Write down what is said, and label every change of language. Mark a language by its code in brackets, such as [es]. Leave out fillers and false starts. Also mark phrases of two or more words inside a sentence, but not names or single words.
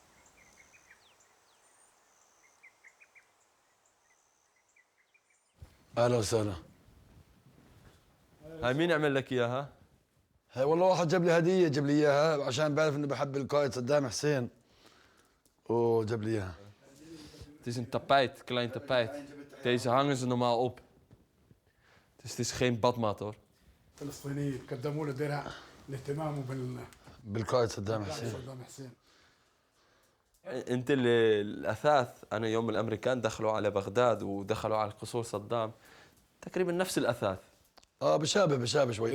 [ar] اهلا وسهلا. هاي مين عمل لك اياها؟ هاي والله واحد جاب لي هديه، جاب لي اياها عشان بعرف اني بحب القائد صدام حسين وجاب لي اياها. [nl] Het is een tapijt, klein tapijt. Deze hangen ze normaal op. Dus het is geen badmat hoor. [ar] الفلسطينيين قدموا له درع لاهتمامه بالقائد صدام حسين. صدام حسين. انت الاثاث انا يوم الامريكان دخلوا على بغداد ودخلوا على قصور صدام تقريبا نفس الاثاث. بشابه شوي.